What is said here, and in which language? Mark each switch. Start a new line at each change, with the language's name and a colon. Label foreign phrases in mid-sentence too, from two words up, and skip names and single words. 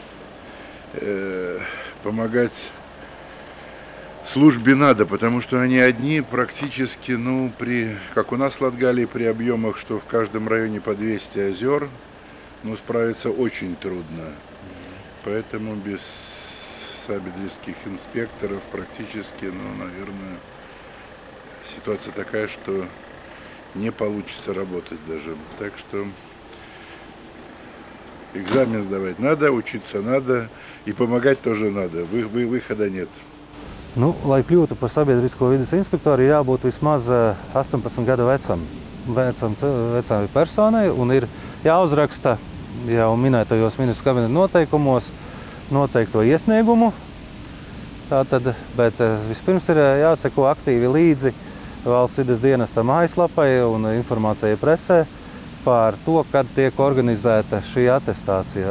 Russian: помогать службе надо, потому что они одни практически, как у нас в Латгалии при объемах, что в каждом районе по 200 озер, справиться очень трудно, поэтому без сабидрийских инспекторов практически, наверное, ситуация такая, что не получится работать даже. Так что экзамен сдавать надо, учиться надо и помогать тоже надо. Выхода нет.
Latvian: Nu, lai kļūtu par sabiedrisko vides inspektoru, ir jābūt vismaz 18 gadu vecai personai un ir jāuzraksta jau minētajos ministru kabineta noteikumos noteikto iesniegumu. Tātad, bet vispirms ir jāseko aktīvi līdzi valsts vides dienesta mājaslapai un informācijai presē par to, kad tiek organizēta šī atestācija.